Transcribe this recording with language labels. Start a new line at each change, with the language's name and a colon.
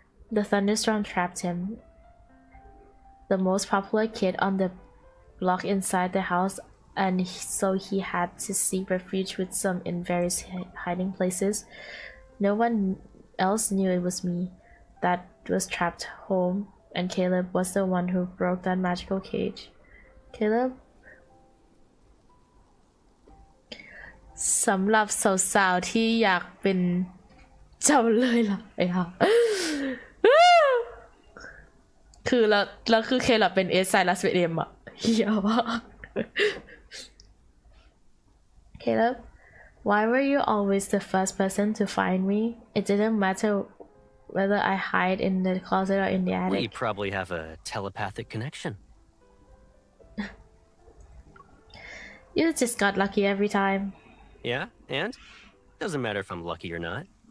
English: The thunderstorm trapped him. The most popular kid on the block inside the house, and so he had to seek refuge with some in various hiding places. No one else knew it was me that was trapped home, and Caleb was the one who broke that magical cage.
Thai: Caleb สำหรับสาวๆที่อยากเป็นเจ้าเลยล่ะไอ้ห่าคือแล้วคือเคลับเป็นเอสไซรัสเป็นเอ็มอะเหี้ยมาก
English: Caleb, why were you always the first person to find me? It didn't matter whether I hide in the closet or in the attic. We probably have a telepathic connection. You just got lucky every time. Yeah, and? Doesn't matter if I'm lucky or not.